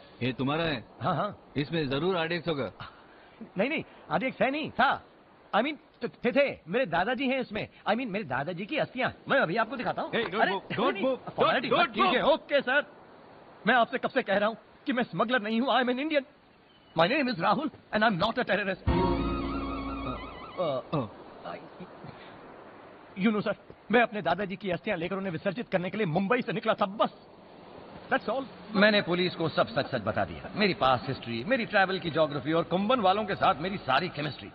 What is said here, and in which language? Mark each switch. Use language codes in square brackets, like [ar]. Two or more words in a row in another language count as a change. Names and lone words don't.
[hi] ये तुम्हारा है? हाँ हाँ। इसमें जरूर आरडीएक्स होगा। नहीं, आरडीएक्स है नहीं, था। [en] I mean, [hi] थे। मेरे दादाजी हैं इसमें। [en] I mean, [hi] मेरे दादाजी की अस्थियां। मैं अभी आपको दिखाता हूँ। ठीक है, ओके सर। मैं आपसे कब से कह रहा हूँ कि मैं स्मगलर नहीं हूँ। [en] I am an Indian. My name is Rahul and I am not a terrorist. you know sir, [hi] मैं अपने दादाजी की अस्थियां लेकर उन्हें विसर्जित करने के लिए मुंबई से निकला था, बस। [en] That's all. [hi] मैंने पुलिस को सब सच सच बता दिया। मेरी पास हिस्ट्री, मेरी ट्रैवल की ज्योग्राफी और कुंभन वालों के साथ मेरी सारी केमिस्ट्री।